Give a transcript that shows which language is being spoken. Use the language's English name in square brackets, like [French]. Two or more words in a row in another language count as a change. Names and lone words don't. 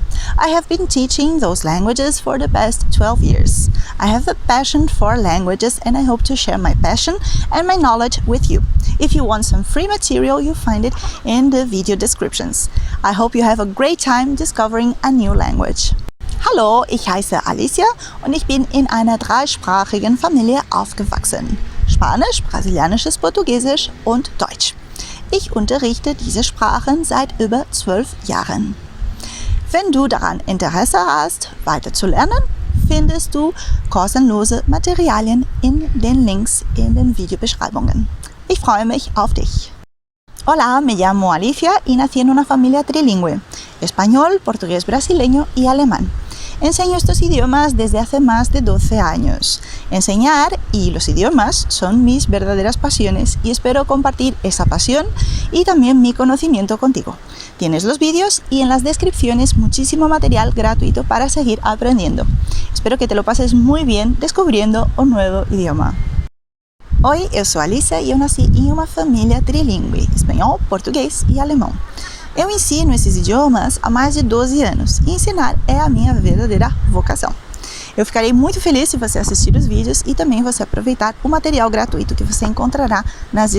[English] I have been teaching those languages for the past 12 years. I have a passion for languages and I hope to share my passion and my knowledge with you. If you want some free material, you'll find it in the video descriptions. I hope you have a great time discovering a new language. [German] Hallo, ich heiße Alicia und ich bin in einer dreisprachigen Familie aufgewachsen. Spanisch, brasilianisches, Portugiesisch und Deutsch. Ich unterrichte diese Sprachen seit über 12 Jahren. Wenn du daran Interesse hast, weiter zu lernen, findest du kostenlose Materialien in den Links in den Videobeschreibungen. Ich freue mich auf dich. [Spanish] Hola, me llamo Alicia y nací en una familia trilingüe, español, portugués brasileño y alemán. Enseño estos idiomas desde hace más de 12 años. Enseñar y los idiomas son mis verdaderas pasiones y espero compartir esa pasión y también mi conocimiento contigo. Tienes los vídeos y en las descripciones muchísimo material gratuito para seguir aprendiendo. Espero que te lo pases muy bien descubriendo un nuevo idioma. [Portuguese] Oi, eu sou Alicia e eu nasci em uma família trilingue, espanhol, português e alemão. Eu ensino esses idiomas há mais de 12 anos e ensinar é a minha verdadeira vocação. Eu ficarei muito feliz se você assistir os vídeos e também você aproveitar o material gratuito que você encontrará nas descrições.